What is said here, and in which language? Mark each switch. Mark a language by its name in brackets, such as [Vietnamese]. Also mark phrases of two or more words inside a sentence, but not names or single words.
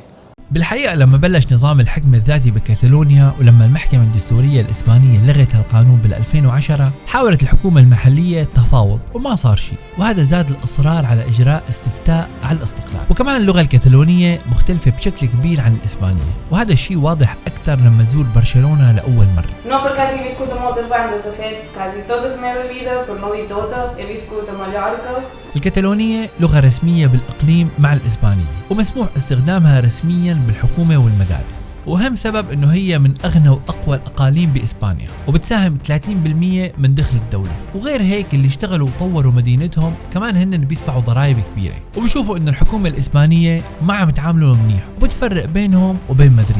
[Arabic] بالحقيقة لما بلش نظام الحكم الذاتي بكتالونيا، ولما المحكمة الدستورية الإسبانية لغت هالقانون بال2010، حاولت الحكومة المحلية تفاوض وما صار شيء، وهذا زاد الإصرار على إجراء استفتاء على الاستقلال. وكمان اللغة الكتالونية مختلفة بشكل كبير عن الإسبانية، وهذا الشيء واضح أكثر لما تزور برشلونة لأول مرة. [Catalan] No porque hagi viscut a moltes bandes, de fet, quasi tota la meva vida, per no dir tota, he viscut a Mallorca. [Arabic] الكتالونية لغة رسمية بالإقليم مع الإسبانية، ومسموح استخدامها رسمياً بالحكومة والمدارس، وأهم سبب إنه هي من أغنى وأقوى الأقاليم بإسبانيا، وبتساهم 30% من دخل الدولة. وغير هيك اللي اشتغلوا وطوروا مدينتهم كمان هن بيدفعوا ضرائب كبيرة، وبيشوفوا إنه الحكومة الإسبانية ما عم تعاملوا منيح وبتفرق بينهم وبين مدريد.